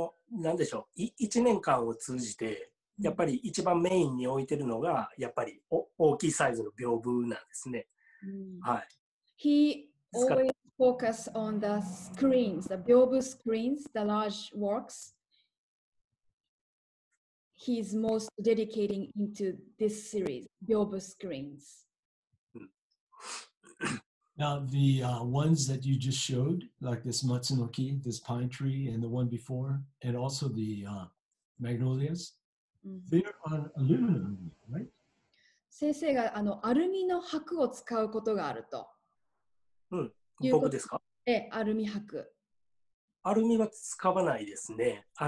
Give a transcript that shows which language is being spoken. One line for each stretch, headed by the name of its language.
Japanese: なんでしょう、1年間を通じてやっぱり一番メインに置いてるのがやっぱり大きいサイズの屏風なんですね。はい。
English: He always focus on the screens, the 屏風 screens, the large works. He's most dedicating into this series, 屏風 screens. Now, the ones that you just showed, like this Matsunoki, this pine tree, and the one before, and also the magnolias, they're on aluminum, right?
Japanese: 先生がアルミの箔を使うことがあると。僕ですか？アルミ箔。アルミは使わないですね。